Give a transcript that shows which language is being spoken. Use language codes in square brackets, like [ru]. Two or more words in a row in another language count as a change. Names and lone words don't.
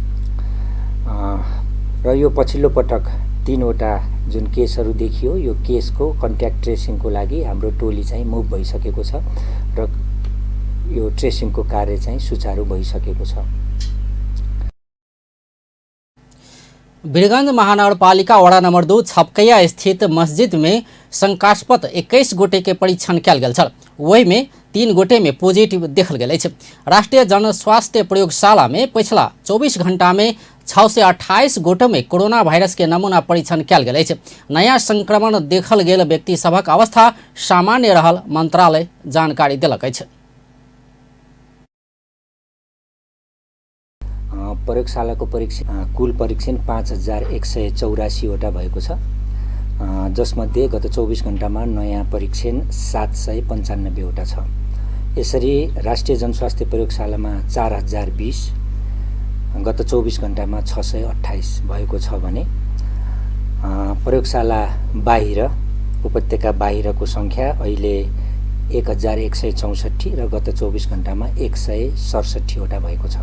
[ne] र यो पछिल्लो पटक 3वटा जुन केसहरू देखियो, यो केसको [en] contact tracing [ne] लागि हाम्रो टोली चाहिँ मुभ भइसकेको छ र यो ट्रेसिङको कार्य चाहिँ सुचारू भइसकेको छ। [mai] वीरगंज महानगरपालिका वडा नंबर 2 छपकैया स्थित मस्जिद में शंकास्पद 21 गोटे के परीक्षण कयल गेल छल। वही में 3 गोटे में पॉजिटिव देखल गेल अछि। राष्ट्रीय जनस्वास्थ्य प्रयोगशाला में पिछला 24 घंटा में 628 गोटे में [en] corona virus [mai] के नमूना परीक्षण कयल गेल अछि। नया संक्रमण देखल गेल व्यक्ति सभक अवस्था सामान्य रहल मंत्रालय जानकारी देलक अछि। [ne] प्रयोगशालाको कुल परीक्षण 5184 वटा भएको छ, जसमध्ये गत 24 घण्टामा नयाँ परीक्षण 795 वटा छ। यसरी राष्ट्रिय जनस्वास्थ्य प्रयोगशालामा 4020, गत 24 घण्टामा 628 भएको छ भने प्रयोगशाला बाहिर उपत्यका बाहिरको संख्या अहिले 1164 र गत 24 घण्टामा 167 वटा भएको छ।